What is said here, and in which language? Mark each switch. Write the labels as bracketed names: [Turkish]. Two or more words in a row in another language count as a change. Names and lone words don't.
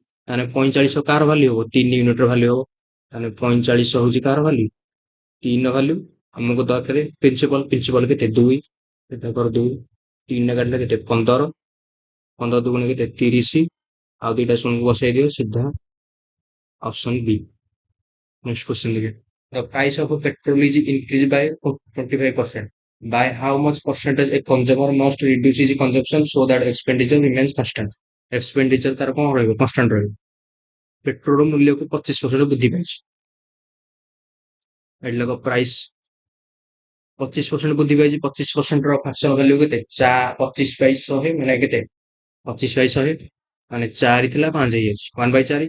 [Odia] ତାହେଲେ 4500 କାହାର ଭାଲ୍ୟୁ ହବ? 3 ୟୁନିଟର ଭାଲ୍ୟୁ ହବ। ତାହେଲେ 4500 ହଉଛି କାହାର ଭାଲ୍ୟୁ? 3ର ଭାଲ୍ୟୁ। ଆମକୁ ଦରକାର ପ୍ରିନ୍ସିପାଲ କେତେ? 2। ଏଟା କର 2। 3ରେ କାଟିଲେ କେତେ? 15। 15 ଦୁଗୁଣେ କେତେ? 30। ଆଉ ଦିଟା ଶୂନକୁ ବସେଇ ଦିଅ ସିଧା [English] option B. next question [Odia] ଦେଖିଆ। [English] The price of a petrol is increased by 25%. By how much percentage a consumer must reduce his consumption so that expenditure remains constant? [Odia] Expenditure ତାର କଣ ରହିବ? କନଷ୍ଟାଣ୍ଟ ରହିବ। ପେଟ୍ରୋଲ ମୂଲ୍ୟକୁ 25% ବୃଦ୍ଧି ପାଇଛି। ଏଠି ଲେଖ ପ୍ରାଇସ୍ 25% ବୃଦ୍ଧି ପାଇଛି। 25% ର [English] fraction value [Odia] କେତେ? 25/100 ମାନେ କେତେ? 25/100 ମାନେ 4 ଥିଲା 5 ହେଇଯାଇଛି। 1/4।